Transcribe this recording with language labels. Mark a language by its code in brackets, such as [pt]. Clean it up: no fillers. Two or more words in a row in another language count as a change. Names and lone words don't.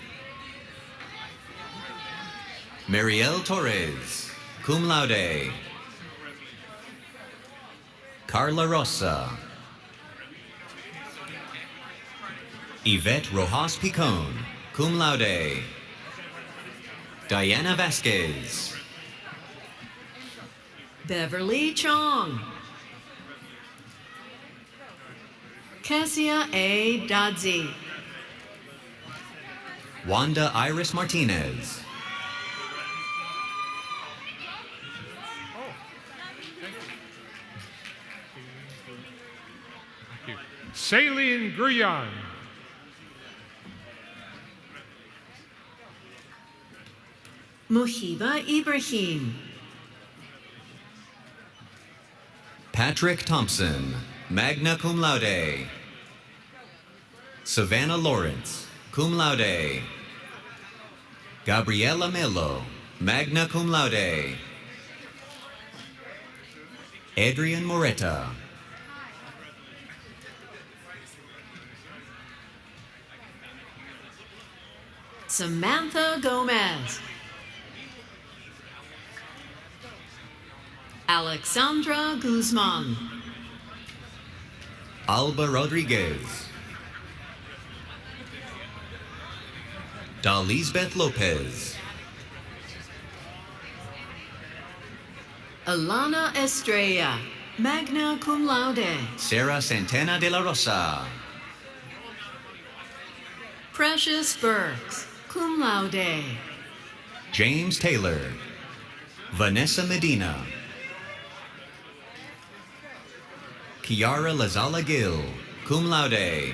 [en] Marielle Torres, [la] cum laude. [en] Carla Rosa. Yvette Rojas Picon, [la] cum laude. [en] Diana Vasquez. Beverly Chong. Cassia A. Dodzi. Wanda Iris Martinez. Saline Gruyan. Muhiba Ibrahim. Patrick Thompson, [la] magna cum laude. [en] Savannah Lawrence, [la] cum laude. [en] Gabriela Melo, [la] magna cum laude. [en] Adrian Moreta. Samantha Gomez. Alexandra Guzman. Alba Rodriguez. Dalisbeth Lopez. Alana Estrella, [la] magna cum laude. [en] Sarah Santana de la Rosa. Precious Burks, [la] cum laude. [en] James Taylor. Vanessa Medina. Kiara Lazala Gill, [la] cum laude.